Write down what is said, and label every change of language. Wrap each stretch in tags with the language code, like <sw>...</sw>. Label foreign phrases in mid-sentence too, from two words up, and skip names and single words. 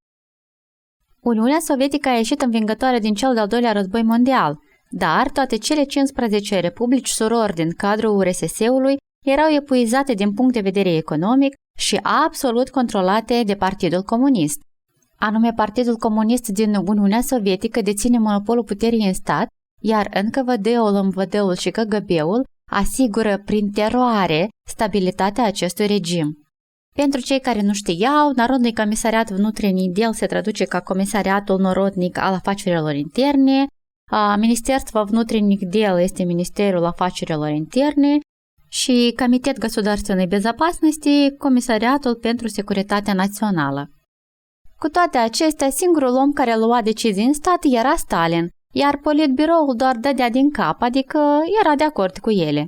<ro>Uniunea Sovietică a ieșit învingătoare din cel de-al doilea război mondial, dar toate cele 15 republici surori din cadrul URSS-ului erau epuizate din punct de vedere economic și absolut controlate de Partidul Comunist. Anume, Partidul Comunist din Uniunea Sovietică deține monopolul puterii în stat, iar NKVD-ul, MVD-ul și KGB-ul asigură prin teroare stabilitatea acestui regim. Pentru cei care nu știau,</ro> <ru>Народный комиссариат внутренний дел</ru> <ro>se traduce ca Comisariatul Narodnic al Afacerilor Interne,</ro> <ru>Министерство внутренних дел</ru> <ro>este Ministerul Afacerilor Interne și</ro> <ru>Комитет Государственной безопасности,</ru> <ro>Comisariatul pentru Securitatea Națională. Cu toate acestea, singurul om care lua decizii în stat era Stalin, iar politbiroul doar dădea din cap, adică era de acord cu ele.</ro>